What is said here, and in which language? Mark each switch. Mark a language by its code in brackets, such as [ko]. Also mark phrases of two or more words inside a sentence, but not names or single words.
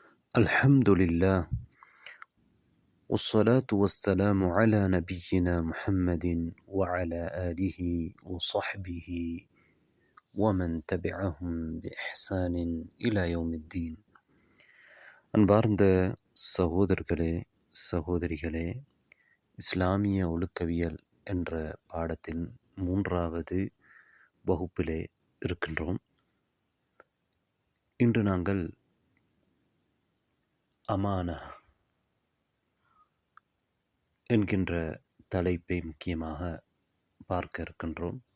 [ar] الحمد لله والصلاة والسلام على نبينا محمد وعلى آله وصحبه ومن تبعهم بإحسان إلى يوم الدين. [ta] அன்பார்ந்த சகோதரர்களே சகோதரிகளே, இஸ்லாமிய ஒழுக்கவியல் என்ற பாடத்தின் 3வது வகுப்பிலே இருக்கின்றோம். இன்று நாங்கள் அமானா என்கின்ற தலைப்பை முக்கியமாக பார்க்க இருக்கின்றோம்.